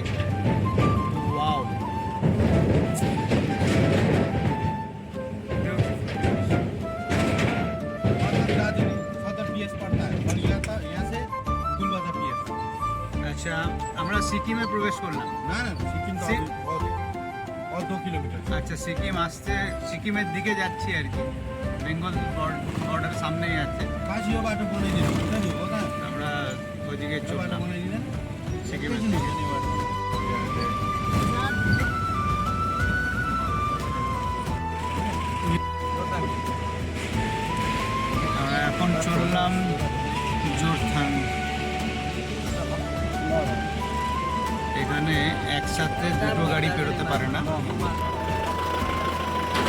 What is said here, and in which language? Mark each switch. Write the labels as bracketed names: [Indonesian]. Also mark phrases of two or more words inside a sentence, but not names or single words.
[Bangla] ওয়াও, আচ্ছা আমরা সিকিমে প্রবেশ করলাম। না না, সিকিম তো সি- [Hindi] और 2 किलोमीटर। [Bangla] আচ্ছা সিকিম আসতে, সিকিমের দিকে যাচ্ছি আর কি, বেঙ্গল বর্ডার সামনেই আছে। [Nepali] काशियो बाटो बनाइदिनु हुन्छ नि, हो त? [Bangla] আমরা ওইদিকে [Nepali] त्यो बाटो [Bangla] চললাম [Nepali] बनाइदिँदैन? [Bangla] সিকিমের [Nepali] एकैछिन [Bangla] দিকে। [Nepali] हिँड्ने बाटो। [Bangla] আমরা এখন চললাম জোরথাং। এখানে একসাথে দুটো গাড়ি পেরোতে পারে না,